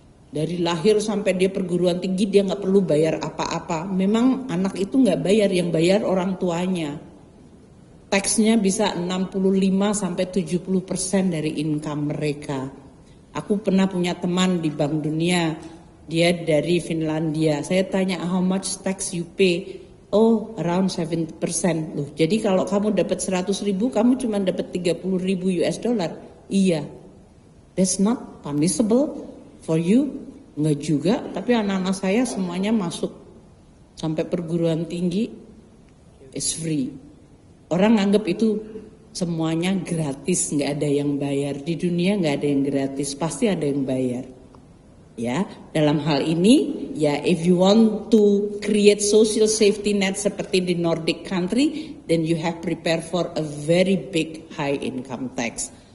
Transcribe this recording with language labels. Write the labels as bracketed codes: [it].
[id] Dari lahir sampai dia perguruan tinggi dia nggak perlu bayar apa-apa." Memang anak itu nggak bayar, yang bayar orang tuanya. Taxnya bisa 65-70% dari income mereka. Aku pernah punya teman di Bank Dunia, dia dari Finlandia. Saya tanya, [en] how much tax you pay? Oh, around 70%. [id] Loh, jadi kalau kamu dapat 100.000, kamu cuma dapat 30.000 US dollar. Iya, [en] that's not punishable for you. [id] Enggak juga, tapi anak-anak saya semuanya masuk sampai perguruan tinggi, [en] is free. [id] Orang anggap itu semuanya gratis, nggak ada yang bayar. Di dunia nggak ada yang gratis, pasti ada yang bayar. Ya, dalam hal ini, ya [en] if you want to create social safety net [id] seperti di [en] Nordic country, then you have prepare for a very big high income tax.